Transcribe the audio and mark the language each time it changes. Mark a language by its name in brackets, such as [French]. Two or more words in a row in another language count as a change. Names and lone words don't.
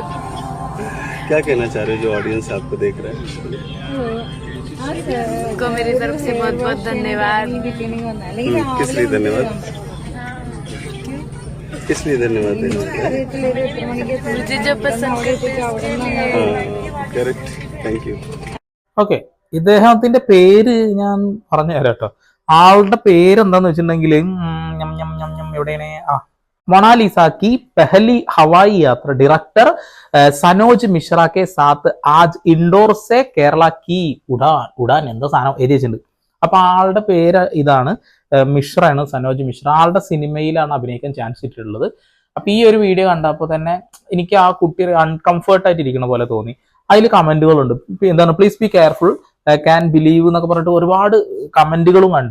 [Hindi] क्या कहना चाह रहे हो जो ऑडियंस आपको देख रहा है? को मेरी तरफ से बहुत बहुत धन्यवाद। किस लिए धन्यवाद? इसलिए धन्यवाद देना होता है। मुझे जो पसंद करते हैं हाँ करेक्ट, [English] thank you. [Malayalam] ഓക്കെ, ഇദ്ദേഹത്തിന്റെ പേര് ഞാൻ പറഞ്ഞു തരാം കേട്ടോ. ആളുടെ പേര് എന്താന്ന് വെച്ചിട്ടുണ്ടെങ്കിൽ എവിടെയാണ്, [Hindi] मोनालिसा की पहली हवाई यात्रा डायरेक्टर സനോജ് മിശ്ര के साथ आज इंडोर से केरला की ഉഡാൻ [Malayalam] എന്താ സാധനം എഴുതി വെച്ചിട്ടുണ്ട്. അപ്പൊ ആളുടെ പേര് ഇതാണ്, മിശ്രയാണ്, സനോജ് മിശ്ര. ആളുടെ സിനിമയിലാണ് അഭിനയിക്കാൻ ചാൻസ് കിട്ടിയിട്ടുള്ളത്. അപ്പൊ ഈ ഒരു വീഡിയോ കണ്ടപ്പോൾ തന്നെ എനിക്ക് ആ കുട്ടി അൺകംഫർട്ട് ആയിട്ട് ഇരിക്കുന്ന പോലെ തോന്നി. അതിൽ കമന്റുകളുണ്ട്, എന്താണ് [English] please be careful, can believe [Malayalam] എന്നൊക്കെ പറഞ്ഞിട്ട് ഒരുപാട് കമന്റുകളും കണ്ടു.